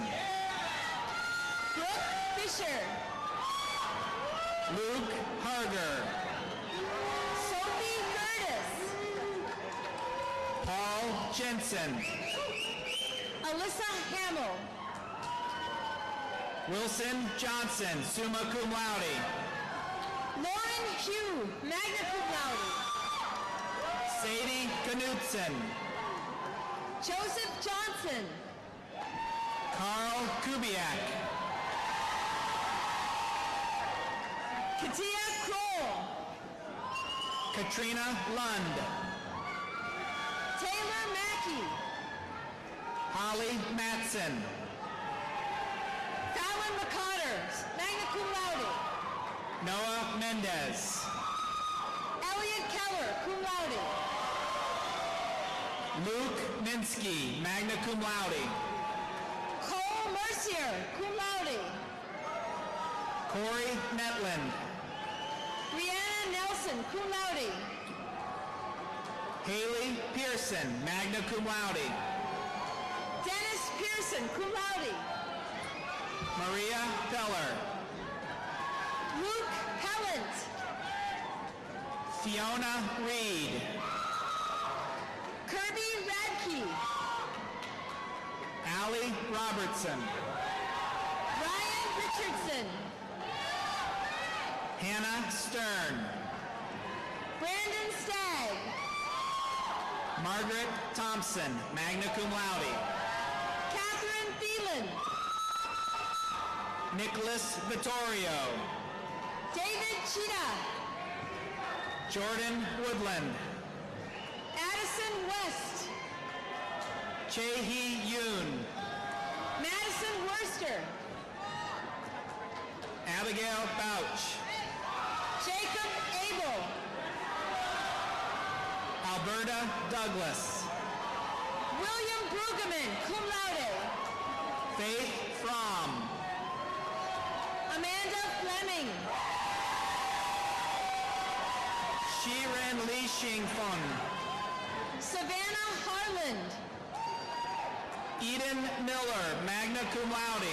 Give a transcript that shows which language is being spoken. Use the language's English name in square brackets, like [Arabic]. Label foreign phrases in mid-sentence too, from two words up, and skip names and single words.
[English] Brooke Fisher. Luke Harger. Sophie Curtis. Paul Jensen. Alyssa Hamill. Wilson Johnson, [Latin] summa cum laude. [English] Lauren Hugh, [Latin] magna cum laude. [English] Sadie Knutson. Joseph Johnson. Carl Kubiak. Katia Kroll. Katrina Lund. Taylor Mackey. Holly Matson. Fallon McCotter, [Latin] magna cum laude. [English] Noah Mendez. Elliot Keller, [Latin] cum laude. [English] Luke Minsky, [Latin] magna cum laude. [English] Cole Mercier, [Latin] cum laude. [English] Corey Netland. Brianna Hannah Nelson, [Latin] cum laude. [English] Haley Pearson, [Latin] magna cum laude. [English] Dennis Pearson, [Latin] cum laude. [English] Maria Peller. Luke Helland. Fiona Reed. Kirby Radke. Allie Robertson. Ryan Richardson. Hannah Stern. Brandon Stagg. Margaret Thompson, [Latin] magna cum laude. [English] Catherine Thielen. Nicholas Vittorio. David Cheetah. Jordan Woodland. Addison West. Chae-Hee Yoon. Madison Worcester. Abigail Bouch. Jacob Abel. Alberta Douglas. William Brueggemann, [Latin] cum laude. [English] Faith Fromm. Amanda Fleming. Shiren Li Xingfeng. Savannah Harland. Eden Miller, [Latin] magna cum laude.